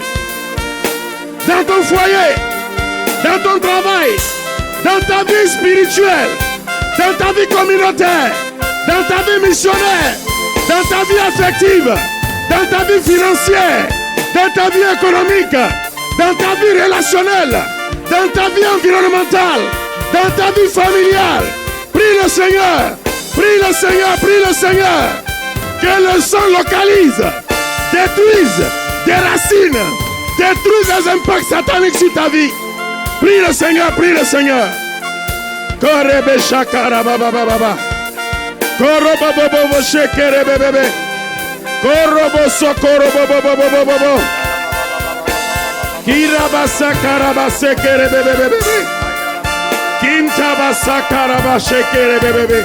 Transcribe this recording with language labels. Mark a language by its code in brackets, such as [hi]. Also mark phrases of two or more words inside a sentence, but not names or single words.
[fr] Dans ton foyer, dans ton travail, dans ta vie spirituelle, dans ta vie communautaire, dans ta vie missionnaire, dans ta vie affective, dans ta vie financière, dans ta vie économique, dans ta vie relationnelle, dans ta vie environnementale, dans ta vie familiale. Prie le Seigneur, prie le Seigneur, prie le Seigneur. Que le sang localise, détruise, déracine Détruis les impacts sataniques sur ta vie. Prie le Seigneur, prie le Seigneur. Korebe shakara baba baba. Korobo bobo shekere bebe. Korobo sokoro bobo bobo bobo. Kirabasa karabase kere bebe. Kintabasa karabashe kere bebe.